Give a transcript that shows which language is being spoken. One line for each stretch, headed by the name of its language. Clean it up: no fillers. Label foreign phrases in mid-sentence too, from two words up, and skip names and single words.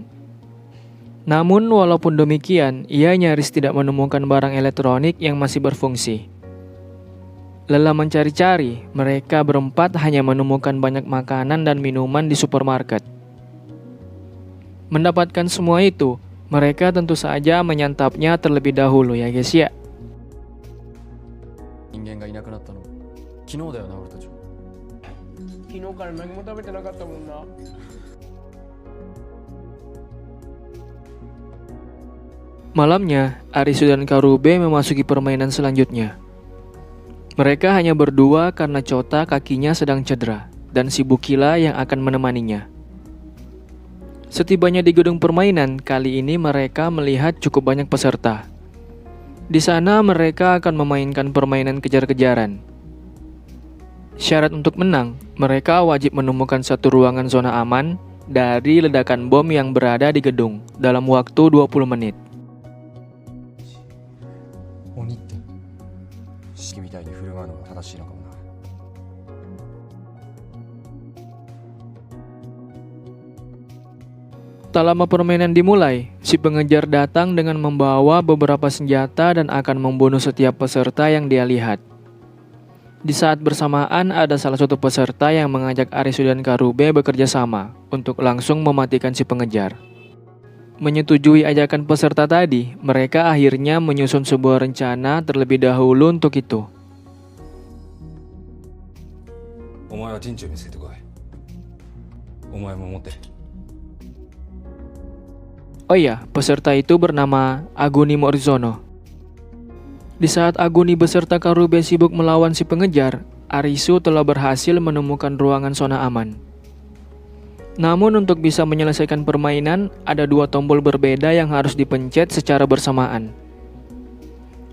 Indonesian: Namun walaupun demikian, ia nyaris tidak menemukan barang elektronik yang masih berfungsi. Lelah mencari-cari, mereka berempat hanya menemukan banyak makanan dan minuman di supermarket. Mendapatkan semua itu, mereka tentu saja menyantapnya terlebih dahulu ya guys ya.
Japanese: 人間がいなくなったの昨日だよな俺たち。昨日から何も食べてなかったもんな。
Indonesian: Malamnya, Arisu dan Karube memasuki permainan selanjutnya. Mereka hanya berdua karena Chota kakinya sedang cedera, dan Shibukila yang akan menemaninya. Setibanya di gedung permainan, kali ini mereka melihat cukup banyak peserta. Di sana mereka akan memainkan permainan kejar-kejaran. Syarat untuk menang, mereka wajib menemukan satu ruangan zona aman dari ledakan bom yang berada di gedung dalam waktu 20 menit.
Japanese: 鬼って式みたいに振る舞うのが正しいのかもな。
Indonesian: Tak lama permainan dimulai, si pengejar datang dengan membawa beberapa senjata dan akan membunuh setiap peserta yang dia lihat. Di saat bersamaan ada salah satu peserta yang mengajak Arisu dan Karube bekerja sama untuk langsung mematikan si pengejar. Menyetujui ajakan peserta tadi, mereka akhirnya menyusun sebuah rencana terlebih dahulu untuk itu.
Japanese: お前は陣地を見つけてこい。お前も持ってる。
Indonesian: Oh iya, peserta itu bernama Aguni Morizono. Di saat Aguni beserta Karube sibuk melawan si pengejar, Arisu telah berhasil menemukan ruangan zona aman. Namun untuk bisa menyelesaikan permainan, ada dua tombol berbeda yang harus dipencet secara bersamaan.